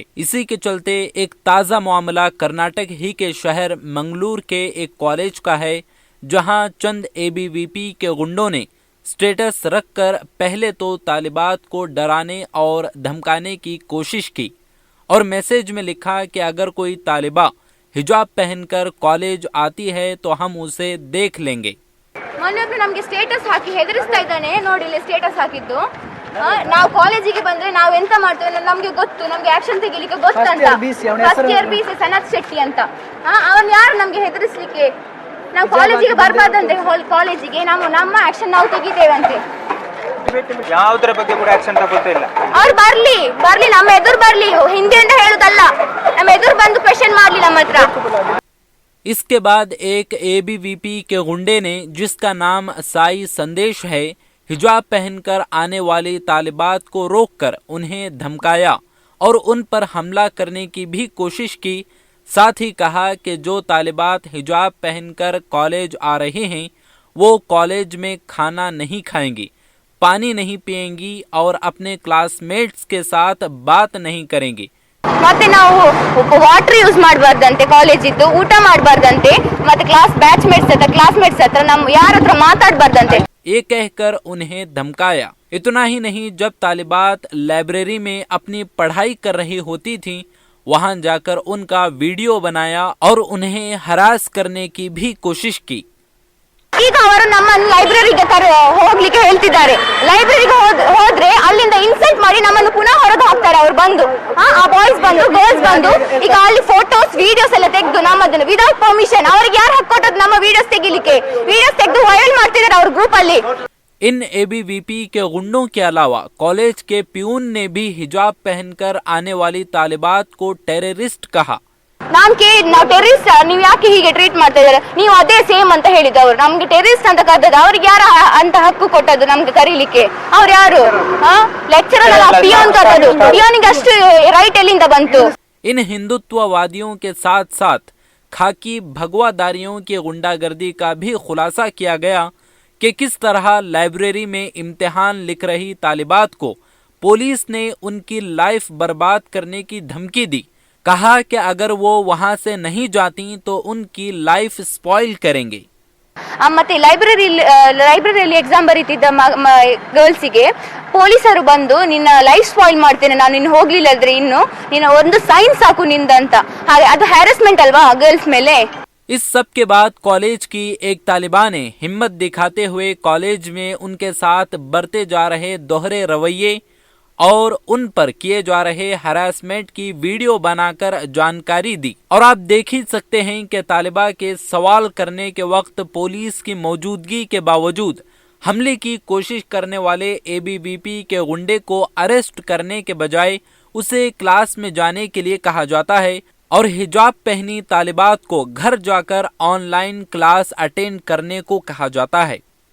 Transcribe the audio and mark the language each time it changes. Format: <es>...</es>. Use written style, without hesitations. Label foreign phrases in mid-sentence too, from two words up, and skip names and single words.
<hi>इसी के चलते एक ताज़ा मामला कर्नाटक ही के शहर मंगलूर के एक कॉलेज का है, जहां चंद एबीवीपी के गुंडों ने स्टेटस रखकर पहले तो तालिबात को डराने और धमकाने की कोशिश की और मैसेज में लिखा कि अगर कोई तालिबा हिजाब पहनकर कॉलेज आती है तो हम उसे देख लेंगे।</hi> <kn>ಮೊನ್ನೆ ನಮಗೆ ಸ್ಟೇಟಸ್ ಹಾಕಿ ಹೆದರಿಸ್ತಾ ಇದ್ದಾನೆ ನೋಡಿ, ಇಲ್ಲಿ ಸ್ಟೇಟಸ್ ಹಾಕಿದ್ದು ನಾವು ಕಾಲೇಜಿಗೆ ಬಂದ್ರೆ ನಾವು ಎಂತ ಮಾಡ್ತೇವೆ ನಮಗೆ ಗೊತ್ತು, ನಮಗೆ ಆಕ್ಷನ್ ತೆಗಿಲಿಕ್ಕೆ ಗೊತ್ತಂತ।</kn> <en>first year</en> <kn>ಬಿಸಿ ಸನತ್ ಶೆಟ್ಟಿ ಅಂತ, ಅವನು ಯಾರು ನಮಗೆ ಹೆದರಿಸಲಿಕ್ಕೆ? ನಾವು ಕಾಲೇಜಿಗೆ ಬರಬಾರ್ದಂತೆ, ಕಾಲೇಜಿಗೆ ನಮ್ಮ ಆಕ್ಷನ್ ನಾವು ತೆಗಿತೇವೆ ಅಂತೆ। ಯಾವುದರ ಬಗ್ಗೆ ಕೂಡ ಆಕ್ಷನ್ ತಗೊಳ್ತಿಲ್ಲ। ಅವ್ರು ಬರ್ಲಿ ನಮ್ಮ ಎದುರು ಬರ್ಲಿ, ಹಿಂದಿ ಅಂತ ಹೇಳುದಲ್ಲ, ನಮ್ಮ ಎದುರು ಬಂದು ಕ್ವೆಶ್ಚನ್ ಮಾಡ್ಲಿ ನಮ್ಮ ಹತ್ರ।</kn> <hi>इसके बाद एक एबीवीपी के गुंडे ने, जिसका नाम साई संदेश है, हिजाब पहनकर आने वाली तालिबात को रोककर उन्हें धमकाया और उन पर हमला करने की भी कोशिश की। साथ ही कहा कि जो तालिबात हिजाब पहनकर कॉलेज आ रहे हैं वो कॉलेज में खाना नहीं खाएंगी, पानी नहीं पिएंगी और अपने क्लासमेट्स के साथ बात नहीं करेंगी।</hi> <kn>ಮತ್ತೆ ನಾವು</kn> <en>water use</en> <kn>ಮಾಡಬಾರ್ದಂತೆ, ಕಾಲೇಜಿದ್ದು ಊಟ ಮಾಡಬಾರ್ದಂತೆ, ಮತ್ತೆ ಕ್ಲಾಸ್ಮೇಟ್ಸ್ ಹತ್ರ ನಮ್ಮ ಯಾರ ಹತ್ರ ಮಾತಾಡಬಾರ್ದಂತೆ।</kn> <hi>ये कहकर उन्हें धमकाया। इतना ही नहीं, जब तालिबात लाइब्रेरी में अपनी पढ़ाई कर रही होती थी वहां जाकर उनका वीडियो बनाया और उन्हें हरास करने की भी कोशिश की।</hi> <kn>ಈಗ ಅವರು ನಮ್ಮನ್ನು ಲೈಬ್ರರಿಗೆ ಹೋಗ್ಲಿಕ್ಕೆ ಹೇಳ್ತಿದ್ದಾರೆ। ಲೈಬ್ರರಿಗೆ ಹೋದ್ರೆ ಅಲ್ಲಿಂದ ಇನ್ಸಲ್ಟ್ ಮಾಡಿ ನಮ್ಮನ್ನು ಪುನಃ ಹೊರಗೆ ಹಾಕ್ತಾರೆ ಅವ್ರು ಬಂದು, ಆ ಬಾಯ್ಸ್ ಬಂದು ಗರ್ಲ್ಸ್ ಬಂದು ಈಗ ಅಲ್ಲಿ</kn> <en>photos videos</en> <kn>ಎಲ್ಲ ತೆಗೆದು ನಮ್ಮದನ್ನು</kn> <en>without permission,</en> <kn>ಅವ್ರಿಗೆ ಯಾರು ಹಾಕೊಟ್ಟದ್ದು ನಮ್ಮ ವಿಡಿಯೋಸ್ ತೆಗಿಲಿಕ್ಕೆ? ವಿಡಿಯೋಸ್ ತೆಗೆದು ವೈರಲ್ ಮಾಡ್ತಿದ್ದಾರೆ ಅವ್ರ ಗ್ರೂಪ್ ಅಲ್ಲಿ।</kn> <hi>इन एबीवीपी के गुंडों के अलावा कॉलेज के प्यून ने भी हिजाब पहनकर आने वाली तालिबात को टेररिस्ट कहा।</hi> <kn>ನಾವು ಟೆರರಿಸ್ಟ್, ನೀವು ಯಾಕೆ ಹೀಗೆ ಟ್ರೀಟ್ ಮಾಡ್ತಾ ಇದ್ದಾರೆ? ನೀವು ಅದೇ ಸೇಮ್ ಅಂತ ಹೇಳಿದ್ದು ಅವರು ನಮ್ಗೆ ಟೆರರಿಸ್ಟ್ ಅಂತ ಕರೆದದ್ದು, ಅವ್ರಿಗೆ ಯಾರ ಅಂತ ಹಕ್ಕು ಕೊಟ್ಟದ್ದು ನಮ್ಗೆ ಕರೀಲಿಕ್ಕೆ? ಅವ್ರು ಯಾರು? ಲೆಕ್ಚರರ್ ಅಲ್ಲ, ಪಿಯೋನ್ ಕರೆದದ್ದು, ಪಿಯೋನಿಗೆ ಅಷ್ಟು ರೈಟ್ ಎಲ್ಲಿಂದ ಬಂತು?</kn> <hi>इन हिंदुत्ववादियों के साथ साथ खाकी भगवादारियों की गुंडागर्दी का भी खुलासा किया गया कि किस तरह लाइब्रेरी में इम्तिहान लिख रही तालिबात को पुलिस ने उनकी लाइफ बर्बाद करने की धमकी दी। कहा कि अगर वो वहां से नहीं जाती तो उनकी</hi> <en>life spoil</en> <hi>करेंगे।</hi> <kn>ಮತ್ತೆ ಲೈಬ್ರರಿಯಲ್ಲಿ ಎಕ್ಸಾಮ್ ಬರೀತಿದ್ದ ಗರ್ಲ್ಸಿಗೆ ಪೊಲೀಸರು ಬಂದು ನಿನ್ನ</kn> <en>life spoil</en> <kn>ಮಾಡ್ತೇನೆ ನಾನು, ಇನ್ನು ಹೋಗ್ಲಿಲ್ಲ ಅಂದ್ರೆ ಇನ್ನು ನೀನು ಒಂದು ಸೈನ್ ಸಾಕು ನಿಂದಂತ, ಹಾಗೆ ಅದು ಹ್ಯಾರಸ್ಮೆಂಟ್ ಅಲ್ವಾ ಗರ್ಲ್ಸ್ ಮೇಲೆ?</kn> <hi>इस सब के बाद कॉलेज की एक तालिबा ने हिम्मत दिखाते हुए कॉलेज में उनके साथ बरते जा रहे दोहरे रवैये और उन पर किए जा रहे हरासमेंट की वीडियो बनाकर जानकारी दी। और आप देख ही सकते हैं कि तालिबा के सवाल करने के वक्त पुलिस की मौजूदगी के बावजूद हमले की कोशिश करने वाले एबीवीपी के गुंडे को अरेस्ट करने के बजाय उसे क्लास में जाने के लिए कहा जाता है और हिजाब पहनी तालिबात को घर जाकर</hi> <en>online class attend</en> <hi>करने को कहा जाता है।</hi>